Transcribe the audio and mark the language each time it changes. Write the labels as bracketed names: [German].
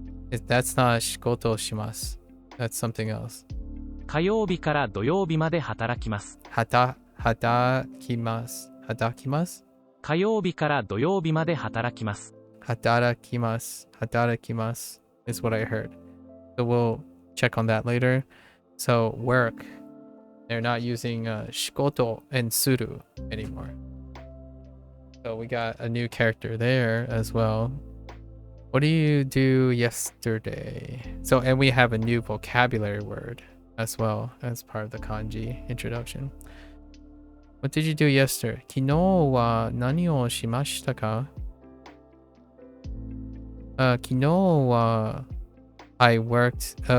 [English] That's not [Japanese] 仕事します. [English] That's something else. [Japanese] 火曜日から土曜日まで働きます。働きます。火曜日から土曜日まで働きます。働きます [English] is what I heard. So we'll check on that later. So work. They're not using 仕事 and suru anymore. So we got a new character there as well. What do you do yesterday? So, and we have a new vocabulary word as well as part of the kanji introduction. What did you do yesterday? [Japanese] 昨日は何をしましたか? 昨日は [English] I worked.